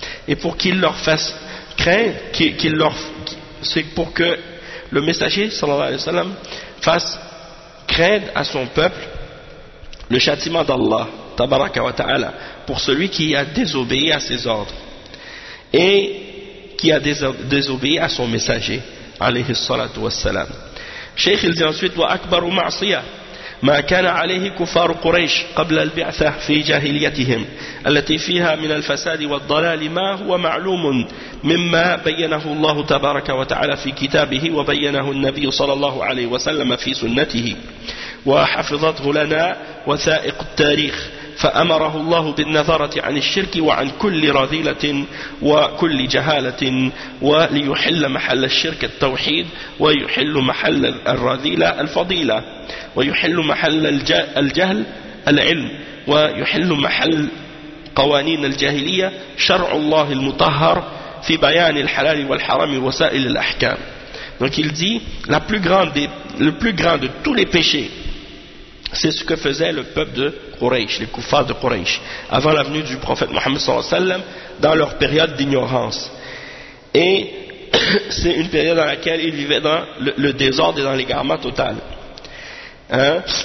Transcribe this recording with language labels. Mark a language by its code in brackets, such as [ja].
[fr] et pour qu'il leur fasse craindre, qu'il leur, c'est pour que le messager sallallahu alayhi wa sallam fasse craindre à son peuple le châtiment d'Allah tabaraka wa ta'ala pour celui qui a désobéi à ses ordres et qui a désobéi à son messager alayhi salatu wa salam. Cheikh il dit ensuite [ar] wa akbaru ma'siyah ما كان عليه كفار قريش قبل البعثة في جاهليتهم التي فيها من الفساد والضلال ما هو معلوم مما بينه الله تبارك وتعالى في كتابه وبينه النبي صلى الله عليه وسلم في سنته وحفظته لنا وثائق التاريخ فأمره الله بالنظرة عن الشرك وعن كل رذيلة وكل جهالة وليحل محل الشرك التوحيد ويحل محل الرذيلة الفضيلة ويحل محل الجهل العلم ويحل محل قوانين الجاهلية شرع الله المطهر في بيان الحلال والحرام وسائل الأحكام. [fr] Donc il dit la plus grande des, le plus grand de tous les péchés, c'est ce que faisait le peuple de Quraysh, les koufars de Quraysh, avant la venue du prophète Mohammed sallallahu alayhi wa sallam, dans leur période d'ignorance. Et c'est une période dans laquelle ils vivaient dans le désordre et dans l'égarement total. Hein?